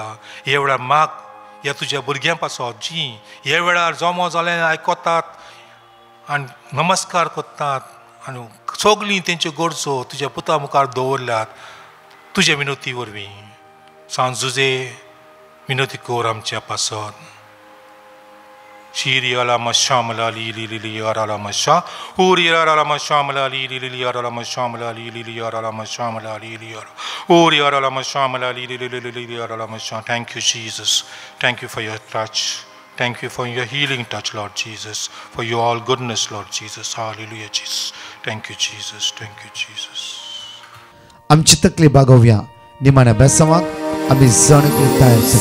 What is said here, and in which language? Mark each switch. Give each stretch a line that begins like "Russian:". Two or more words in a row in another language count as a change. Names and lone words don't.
Konkani: हे वेळार माग ह्या तुज्या भुरग्यां पासत जीं हे वेळार जमो जालें आयकतात आनी नमस्कार करतात आनी सगलीं तेंच्यो गरजो तुज्या पुता मुखार दवरल्यात. तुज्या विनोती वरवीं सांजुजे विनोती कोर आमच्या पासत. Shiriala mashamala li yarala masha Uriara mashamala li yarala mashamala li yarala mashamala li Uriara mashamala li yarala masha.
English: Thank you Jesus, thank you for your touch, thank you for your healing touch Lord Jesus, for your all goodness Lord Jesus. Hallelujah Jesus, thank you Jesus, thank you Jesus.
Konkani: आमची तकली बागोवया निमाण्या बेसवाक आमी जण तयार